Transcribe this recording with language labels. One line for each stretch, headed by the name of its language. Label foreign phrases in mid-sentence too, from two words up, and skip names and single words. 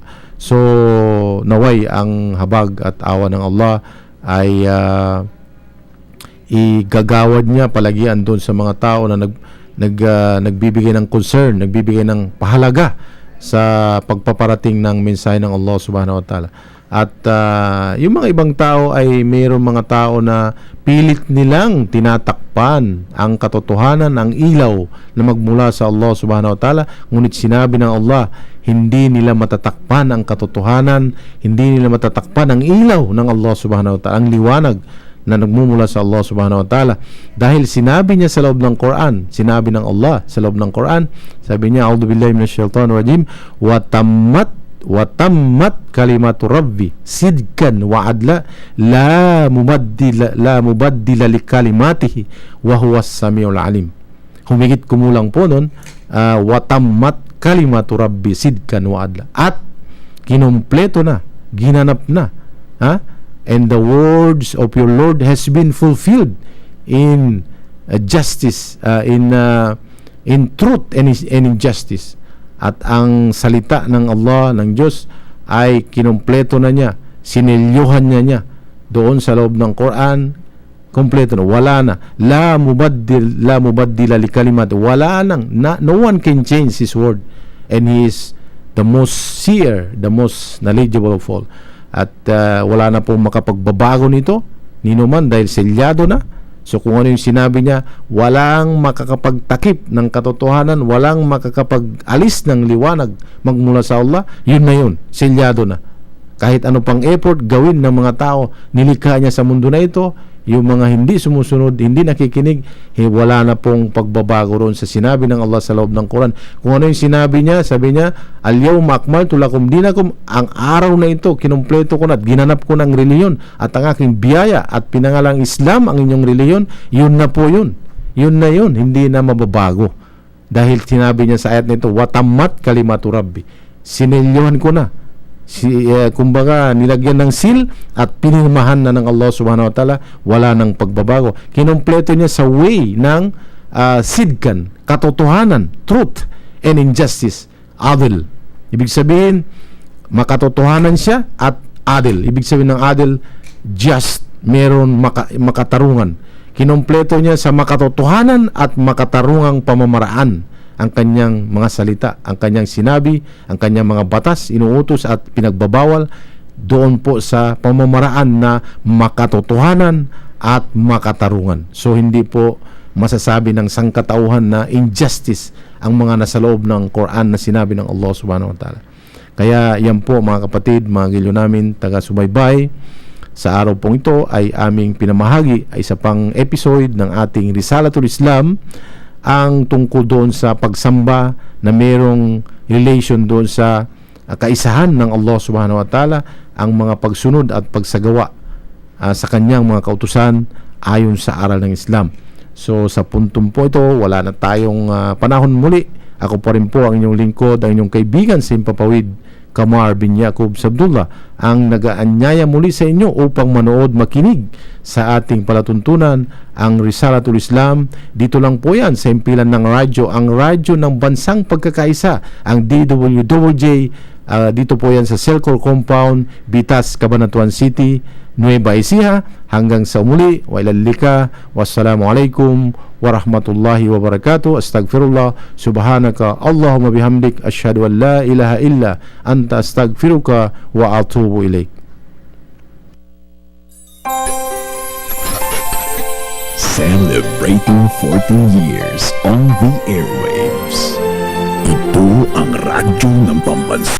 Filipino: So naway ang habag at awa ng Allah ay igagawad niya palagian doon sa mga tao na nagbibigay ng concern, nagbibigay ng pahalaga sa pagpaparating ng mensahe ng Allah
Arabic: سبحانه وتعالى.
Filipino: At yung mga ibang tao ay mayroong mga tao na pilit nilang tinatakpan ang katotohanan, ang ilaw na magmula sa Allah
Arabic: سبحانه وتعالى.
Filipino: Ngunit sinabi ng Allah, hindi nila matatakpan ang katotohanan, hindi nila matatakpan ang ilaw ng Allah
Arabic: سبحانه وتعالى,
Filipino: ang liwanag na nagmumula sa Allah
Arabic: سبحانه وتعالى.
Filipino: Dahil sinabi niya sa loob ng Quran, sinabi ng Allah sa loob ng Quran, sabi niya,
Arabic: أعوذ بالله من الشيطان الرجيم, وتمت كلمة ربي صدقا وعدلا لا مبدل لكلماته وهو السميع العليم.
Filipino: Humigit kumulang po nun,
Arabic: وتمت كلمة ربي صدقا وعدلا,
Filipino: at kinumpleto na, ginanap na,
English: and the words of your Lord has been fulfilled in justice, in truth and in justice.
Filipino: At ang salita ng Allah, ng Diyos, ay kinumpleto na niya, sinelyuhan niya doon sa loob ng Quran. Kompleto na, wala na,
Arabic: لا مبدل لكلمات,
Filipino: wala nang,
English: no one can change His word, and He is the most seer, the most knowledgeable of all.
Filipino: At wala na pong makapagbabago nito nino man, dahil selyado na. So kung ano yung sinabi niya, walang makakapagtakip ng katotohanan, walang makakapag-alis ng liwanag magmula sa Allah. Yun na yun, selyado na. Kahit ano pang effort gawin ng mga tao, nilikha niya sa mundo na ito, yung mga hindi sumusunod, hindi nakikinig, wala na pong pagbabago roon sa sinabi ng Allah sa loob ng Quran. Kung ano yung sinabi niya, sabi niya,
Arabic: اليوم أكملت لكم دينكم,
Filipino: ang araw na ito, kinumpleto ko na at ginanap ko ng reliyon at ang aking biyaya at pinangalang Islam ang inyong reliyon. Yun na po yun. Yun na yun, hindi na mababago. Dahil sinabi niya sa ayat nito,
Arabic: وتمت كلمة ربي,
Filipino: sinelyuhan ko na. Kumbaga nilagyan ng seal at pinirmahan na ng Allah
Arabic: سبحانه وتعالى,
Filipino: wala nang pagbabago. Kinumpleto niya sa way ng sidkan, katotohanan,
English: truth and injustice,
Filipino: adil. Ibig sabihin makatotohanan siya at adil. Ibig sabihin ng adil, just, meron makatarungan. Kinompleto niya sa makatotohanan at makatarungang pamamaraan ang kanyang mga salita, ang kanyang sinabi, ang kanyang mga batas, inuutos at pinagbabawal doon po sa pamamaraan na makatotohanan at makatarungan. So hindi po masasabi ng sangkatauhan na injustice ang mga nasa loob ng Quran na sinabi ng Allah
Arabic: سبحانه وتعالى.
Filipino: Kaya yan po mga kapatid, mga gilyo namin, taga-subaybay, sa araw pong ito ay aming pinamahagi ay isa pang episode ng ating Risalatul Islam, ang tungkol doon sa pagsamba na mayroong relation doon sa kaisahan ng Allah
Arabic: سبحانه وتعالى,
Filipino: ang mga pagsunod at pagsagawa sa kanyang mga kautusan ayon sa aral ng Islam. So sa puntong po ito, wala na tayong panahon muli. Ako pa rin po ang inyong lingkod, ang inyong kaibigan sa Himpapawid, Kamar bin Yaqub Sabdullah, ang nagaanyaya muli sa inyo upang manood, makinig sa ating palatuntunan, ang Risalatul Islam. Dito lang po yan sa impilan ng radyo, ang radyo ng bansang pagkakaisa, ang DWJ. Dito po yan sa Selcor Compound, Bitas, Cabanatuan City, Nueva Ecija. Hanggang sa umuli, wailalika,
Arabic: والسلام عليكم ورحمة الله وبركاته. أستغفر الله سبحانك اللهم وبحمدك أشهد أن لا إله إلا أنت أستغفرك وأتوب إليك.
English: Celebrating 14 years on the airwaves.
Filipino: Ito ang radyo ng pambansa.